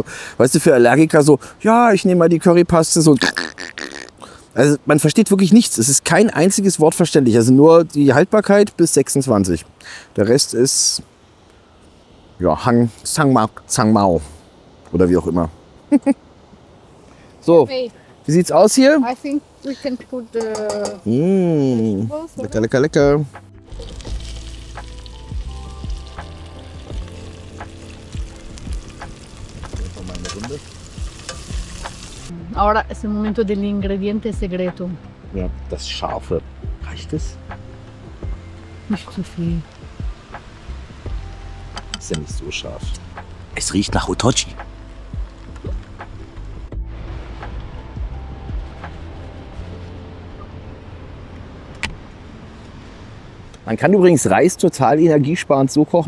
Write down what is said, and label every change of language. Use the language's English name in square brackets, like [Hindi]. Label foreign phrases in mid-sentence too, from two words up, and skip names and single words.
[German] Also, weißt du, für Allergiker so, ja, ich nehme mal die Currypaste so. Also man versteht wirklich nichts. Es ist kein einziges Wort verständlich. Also nur die Haltbarkeit bis 26. Der Rest ist ja Sangmao oder wie auch immer. So, Okay, wie sieht's aus hier? [English] I think we can put the [German] Lecker, lecker, lecker. [Spanish] Ahora es el momento del ingrediente secreto. [German] Ja, das Scharfe. Reicht es? Nicht zu viel. Ist ja nicht so scharf. Es riecht nach Otochi. Man kann übrigens Reis total energiesparend so kochen.